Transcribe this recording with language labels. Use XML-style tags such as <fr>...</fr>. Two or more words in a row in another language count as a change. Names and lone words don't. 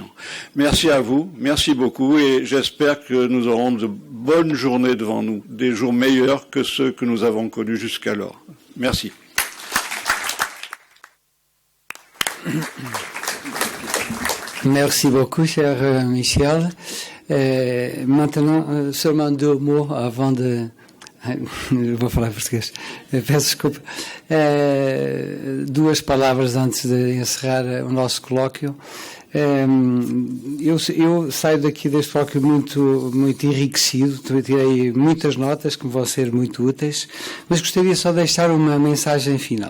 <fr>Merci à vous, merci beaucoup et j'espère que nous aurons de bonnes journées devant nous, des jours meilleurs que ceux que nous avons connus jusqu'alors. Merci. Merci beaucoup, cher Michel. Maintenant, seulement 2 mots avant de...</fr> <pt>Vou falar português. Peço desculpa. 2 palavras antes de encerrar o nosso colóquio. Eu saio daqui deste colóquio muito enriquecido, tirei muitas notas que me vão ser muito úteis, mas gostaria só de deixar uma mensagem final.</pt>